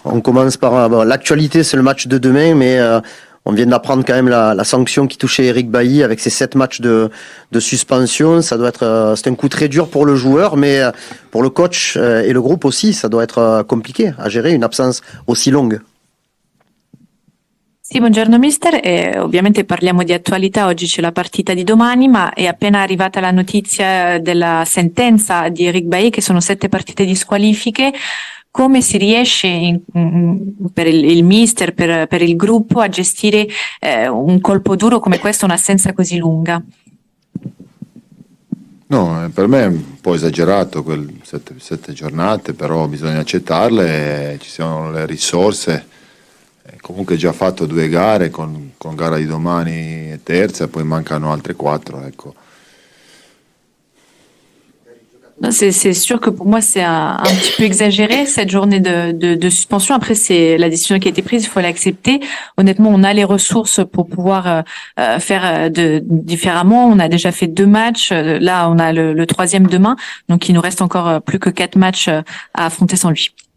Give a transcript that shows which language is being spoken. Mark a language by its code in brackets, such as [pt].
[fr] On commence par l'actualité, c'est le match de demain, mais on vient d'apprendre quand même la sanction qui touchait Eric Bailly avec ses 7 matchs de suspension. Ça doit être, c'est un coup très dur pour le joueur, mais pour le coach et le groupe aussi, ça doit être compliqué à gérer une absence aussi longue. [it] Sì, buongiorno mister, ovviamente parliamo di attualità, oggi c'è la partita di domani, ma è appena arrivata la notizia della sentenza di Eric Bailly che sono 7 partite di squalifiche. Come si riesce per il mister, per il gruppo a gestire un colpo duro come questo, un'assenza così lunga? No, per me è un po' esagerato quel 7 giornate, però bisogna accettarle, ci sono le risorse. Comunque già fatto 2 gare con gara di domani e terza, poi mancano altre 4, ecco. [fr] C'est sûr que pour moi c'est un petit peu exagéré cette journée de suspension. Après c'est la décision qui a été prise, il faut l'accepter. Honnêtement, on a les ressources pour pouvoir faire différemment. On a déjà fait 2 matchs. Là, on a le 3e demain, donc il nous reste encore plus que 4 matchs à affronter sans lui.